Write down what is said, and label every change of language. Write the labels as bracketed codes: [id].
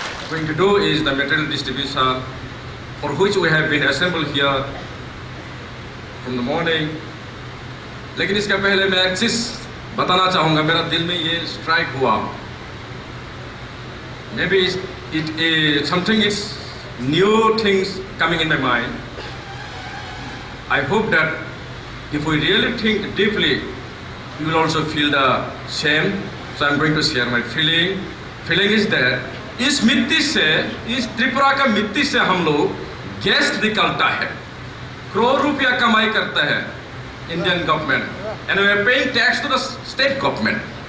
[en] Going to do is the material distribution for which we have been assembled here from the morning. [hi] लेकिन इसके पहले मैं एक चीज बताना चाहूँगा, मेरा दिल में ये स्ट्राइक हुआ। [en] Maybe something is new things coming in my mind. I hope that if we really think deeply, you will also feel the same. So I'm going to share my feeling. Feeling is that [hi] इस मिट्टी से, इस त्रिपुरा का मिट्टी से हम लोग gas निकलता है, करोड़ रुपया कमाई करता है Indian government, [en] and we are paying tax to the state government.